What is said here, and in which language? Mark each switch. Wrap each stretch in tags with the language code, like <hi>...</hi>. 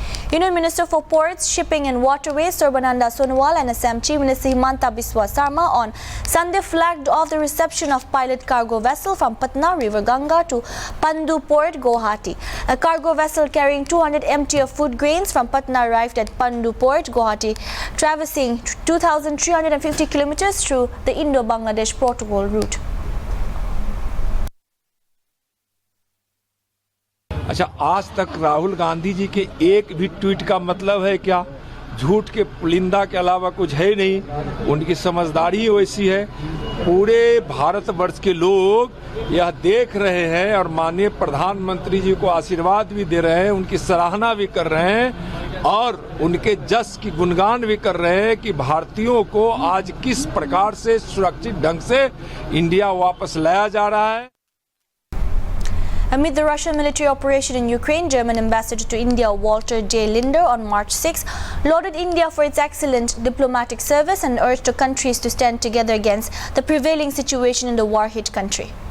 <en>Union Minister for Ports, Shipping and Waterways Sarbananda Sonowal and Assam Chief Minister Himanta Biswa Sarma on Sunday flagged off the reception of pilot cargo vessel from Patna River Ganga to Pandu Port, Guwahati. A cargo vessel carrying 200 MT of food grains from Patna arrived at Pandu Port, Guwahati, traversing 2,350 kilometers through the Indo-Bangladesh protocol route.</en> <hi>अच्छा, आज तक राहुल गांधी जी के एक भी tweet का मतलब है क्या? झूठ के पुलिंदा के अलावा कुछ है नहीं। उनकी समझदारी ही वैसी है। पूरे भारतवर्ष के लोग यह देख रहे हैं और माननीय प्रधानमंत्री जी को आशीर्वाद भी दे रहे हैं, उनकी सराहना भी कर रहे हैं और उनके जस की गुणगान भी कर रहे हैं कि भारतीयों को आज किस प्रकार से सुरक्षित ढंग से इंडिया वापस लाया जा रहा है।</hi> <en>Amid the Russian military operation in Ukraine, German ambassador to India Walter J. Linder on March 6 lauded India for its excellent diplomatic service and urged the countries to stand together against the prevailing situation in the war-hit country.</en>